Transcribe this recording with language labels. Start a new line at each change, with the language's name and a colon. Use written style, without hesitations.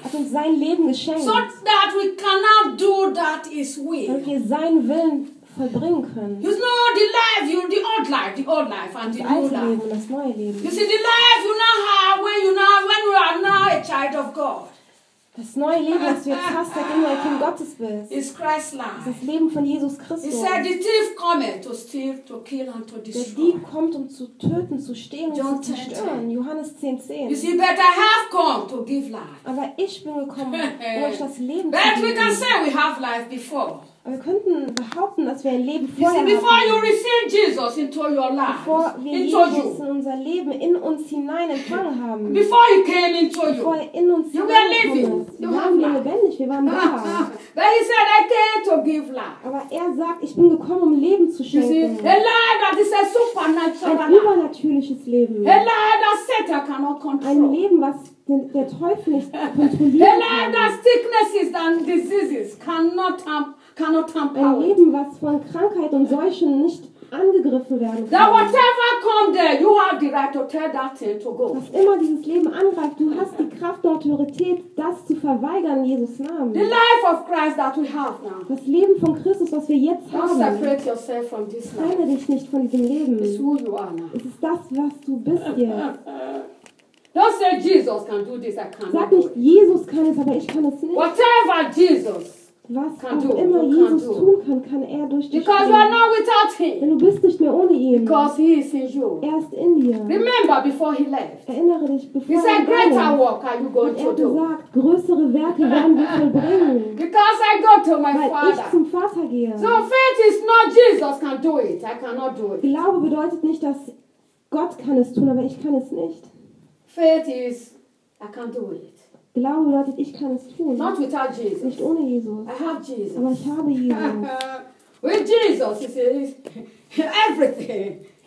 German: Hat uns sein Leben geschenkt.
English: So that we cannot do that his will.
German: Damit wir seinen Willen vollbringen können.
English: You know the life, you the old life and the new life.
German: Leben, das neue Leben.
English: You see the life you now have when you now when we are now a child of God.
German: Das neue Leben, das du jetzt hast, seitdem du ein Kind Gottes bist,
English: is Christ's life.
German: Das Leben von Jesus Christus.
English: He said, the thief cometh to steal, to kill and to destroy.
German: Der Dieb kommt, um zu töten, zu stehlen und zu zerstören. Johannes 10:10.
English: You see, but I have come to give life.
German: Aber ich bin gekommen, um euch das Leben zu
English: But we can say we have life before.
German: Wir könnten behaupten, dass wir ein Leben vorher hatten.
English: Before you receive Jesus into your life,
German: bevor wir Jesus in unser Leben in uns hinein empfangen haben,
English: before he came into you,
German: bevor er in uns
English: you were living, you
German: waren wir lebendig, wir waren da.
English: But he said, I came to give life.
German: Aber er sagt, ich bin gekommen, um Leben zu schenken.
English: You see, a life that is a supernatural life.
German: Ein übernatürliches Leben.
English: A life that Satan cannot control.
German: Ein Leben, was der Teufel nicht kontrollieren kann.
English: A life that sicknesses and diseases cannot cannot
German: ein Leben, was von Krankheit und Seuchen nicht angegriffen werden kann.
English: That whatever come there, you have the right to tell that thing to go.
German: Was immer dieses Leben angreift, du hast die Kraft und Autorität, das zu verweigern in Jesus Namen.
English: The life of Christ that we have now.
German: Das Leben von Christus, was wir jetzt
English: don't
German: haben.
English: Don't separate yourself from this life.
German: Trenne dich nicht von diesem Leben.
English: It's who you are now.
German: Es ist das, was du bist jetzt.
English: Don't say Jesus can do this, I cannot.
German: Sag nicht, Jesus kann es, aber ich kann es nicht.
English: Whatever Jesus.
German: Was auch immer Jesus tun kann, kann er durch dich tun.
English: Because you are not without him.
German: Denn du bist nicht mehr ohne ihn.
English: Because he is in you.
German: Er ist in dir.
English: Remember before he left.
German: Erinnere dich, bevor
English: he said,
German: er ging.
English: Greater work are you going to do?
German: Er sagt, größere Werke werden wir vollbringen.
English: Because I go to my
German: weil
English: father.
German: Ich zum Vater gehe.
English: So faith is not Jesus can do it. I cannot do it.
German: Glaube bedeutet nicht, dass Gott kann es tun, aber ich kann es nicht.
English: Faith is I can't do it.
German: Glaube bedeutet, ich kann es tun.
English: Not without Jesus.
German: Nicht ohne Jesus.
English: I have Jesus.
German: Aber ich habe Jesus.
English: With Jesus, it is everything.